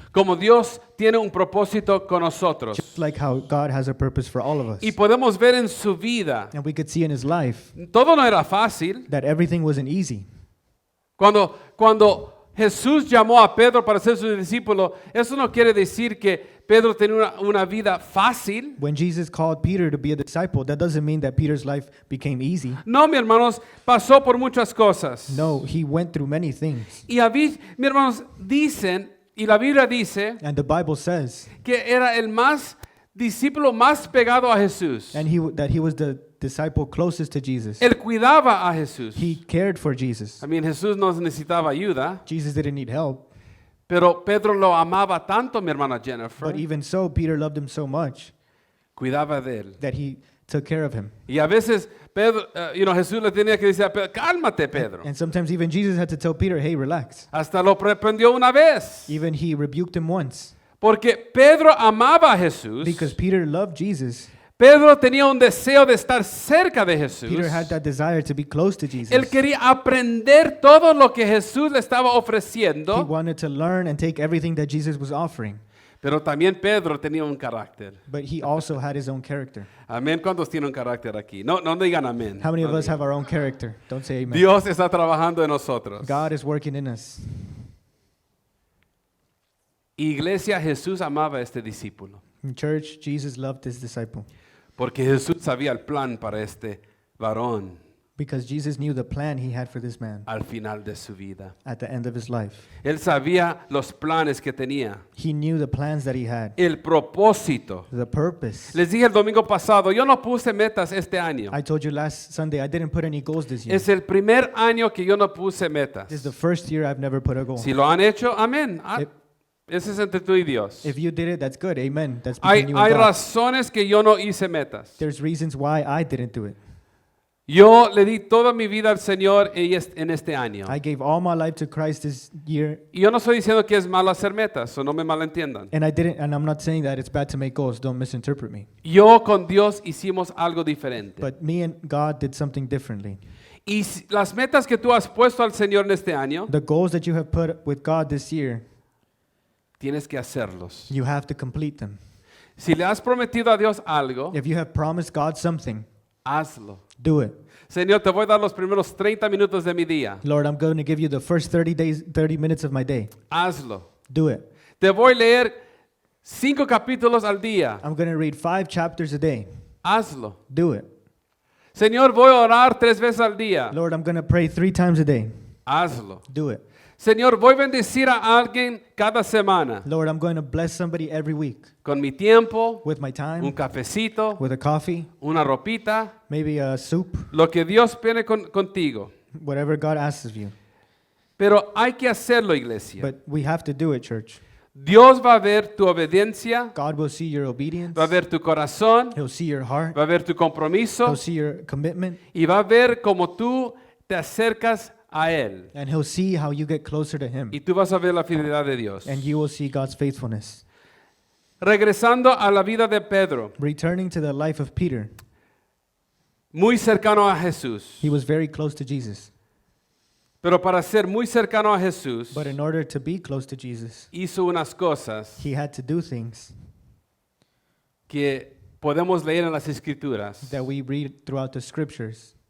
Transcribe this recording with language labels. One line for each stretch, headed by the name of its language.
Spanish: Como Dios tiene un propósito con nosotros.
English: just like how God has a purpose for all of us.
Spanish: Y podemos ver en su vida,
English: And we could see in his life
Spanish: todo no era fácil.
English: that everything wasn't easy.
Spanish: Cuando Jesús llamó a Pedro para ser su discípulo, eso no quiere decir que Pedro tenía una vida fácil.
English: When Jesus called Peter to be a disciple, that doesn't mean that Peter's life became easy.
Spanish: No, mis hermanos, pasó por muchas cosas.
English: No, he went through many things.
Spanish: Y mis hermanos dicen, y la Biblia dice,
English: And the Bible says
Spanish: que era el discípulo más pegado a Jesús.
English: that he was the disciple closest to Jesus.
Spanish: Él cuidaba a Jesús.
English: He cared for Jesus.
Spanish: Jesús no necesitaba ayuda,
English: Jesus didn't need help,
Spanish: Pero Pedro lo amaba tanto, mi hermana Jennifer,
English: But even so, Peter loved him so much
Spanish: cuidaba de él.
English: that he took care of him.
Spanish: Y a veces Pedro, Jesús le tenía que decir a Pedro, cálmate, Pedro.
English: And sometimes even Jesus had to tell Peter, hey, relax.
Spanish: Hasta lo reprendió una vez.
English: Even he rebuked him once
Spanish: Porque Pedro amaba a Jesús.
English: because Peter loved Jesus.
Spanish: Pedro tenía un deseo de estar cerca de Jesús.
English: Peter had that desire to be close to Jesus.
Spanish: Él quería aprender todo lo que Jesús le estaba
English: He
Spanish: ofreciendo.
English: wanted to learn and take everything that Jesus was offering.
Spanish: Pero también Pedro tenía un carácter.
English: But he also had his own character.
Spanish: Amén. ¿Cuántos tienen un carácter aquí? No, no digan amén.
English: How many of
Spanish: No
English: us
Spanish: digan.
English: have our own character? Don't say amen.
Spanish: Dios está trabajando en nosotros.
English: God is working in us.
Spanish: Iglesia, Jesús amaba a este discípulo.
English: In church, Jesus loved his disciple
Spanish: Porque Jesús sabía el plan para este varón
English: because Jesus knew the plan he had for this man
Spanish: al final de su vida.
English: at the end of his life.
Spanish: Él sabía los planes que tenía,
English: He knew the plans that he had,
Spanish: el propósito.
English: the purpose.
Spanish: Les dije el domingo pasado, yo no puse metas este año.
English: I told you last Sunday I didn't put any goals this year.
Spanish: Es el primer año que yo no puse metas.
English: This is the first year I've never put a goal.
Spanish: Si lo han hecho, amén.
English: If-
Spanish: Ese es entre tú y Dios.
English: If you did it, that's good. Amen. That's
Spanish: Hay
English: between you and God.
Spanish: razones que yo no hice metas.
English: There's reasons why I didn't do it.
Spanish: Yo le di toda mi vida al Señor en este año.
English: I gave all my life to Christ this year,
Spanish: Y yo no estoy diciendo que es malo hacer metas, o no me malentiendan.
English: and I'm not saying that it's bad to make goals. Don't misinterpret me.
Spanish: Yo con Dios hicimos algo diferente.
English: But me and God did something differently.
Spanish: Y las metas que tú has puesto al Señor en este año,
English: The goals that you have put with God this year,
Spanish: tienes que hacerlos.
English: you have to complete them.
Spanish: Si le has prometido a Dios algo,
English: If you have promised God something,
Spanish: hazlo.
English: do it.
Spanish: Señor, te voy a dar los primeros 30 minutos de mi día.
English: Lord, I'm going to give you the first 30 minutes of my day.
Spanish: Hazlo.
English: Do it.
Spanish: Te voy a leer 5 capítulos al día.
English: I'm going to read 5 chapters a day.
Spanish: Hazlo.
English: Do it.
Spanish: Señor, voy a orar 3 veces al día.
English: Lord, I'm going to pray 3 times a day.
Spanish: Hazlo.
English: Do it.
Spanish: Señor, voy a bendecir a alguien cada semana
English: Lord, I'm going to bless somebody every week
Spanish: con mi tiempo,
English: with my
Spanish: un
English: time,
Spanish: cafecito,
English: with a coffee,
Spanish: una ropita,
English: maybe a soup,
Spanish: lo que Dios pone contigo.
English: whatever God asks of you.
Spanish: Pero hay que hacerlo, iglesia.
English: But we have to do it, church.
Spanish: Dios va a ver tu obediencia,
English: God will see your obedience.
Spanish: va a ver tu corazón,
English: He'll see your heart.
Spanish: va a ver tu compromiso
English: He'll see your commitment.
Spanish: y va a ver cómo tú te acercas a Él.
English: And He'll see how you get closer to Him.
Spanish: Y tú vas a ver la fidelidad de Dios.
English: And you will see God's faithfulness.
Spanish: Regresando a la vida de Pedro,
English: Returning to the life of Peter,
Spanish: muy cercano a Jesús.
English: he was very close to Jesus.
Spanish: Pero para ser muy cercano a Jesús,
English: But in order to be close to Jesus,
Spanish: hizo unas cosas
English: he had to do things
Spanish: que podemos leer en las Escrituras,
English: that we read throughout the scriptures